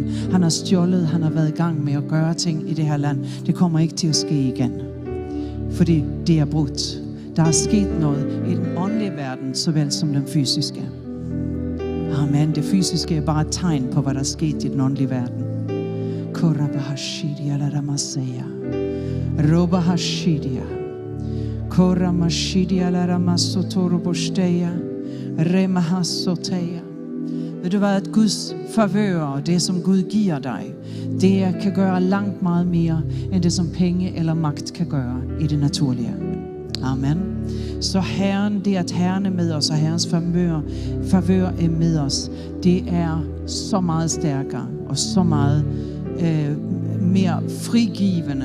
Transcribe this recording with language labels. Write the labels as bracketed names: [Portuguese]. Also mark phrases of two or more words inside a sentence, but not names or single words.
[Danish] Han har stjålet. Han har været i gang med at gøre ting i det her land. Det kommer ikke til at ske igen. Fordi det er brudt. Der er sket noget i den åndelige verden, såvel som den fysiske. Amen. Det fysiske er bare et tegn på, hvad der er sket i den åndelige verden. Korabahashidia la ramasaya. Robahashidia. Koramashidia la ramasotorobosteya. Remahasoteya. Ved du hvad, at Guds favør og det, som Gud giver dig, det kan gøre langt meget mere, end det, som penge eller magt kan gøre i det naturlige. Amen. Så Herren, det at Herren er med os, og Herrens favør er med os, det er så meget stærkere og så meget mere frigivende.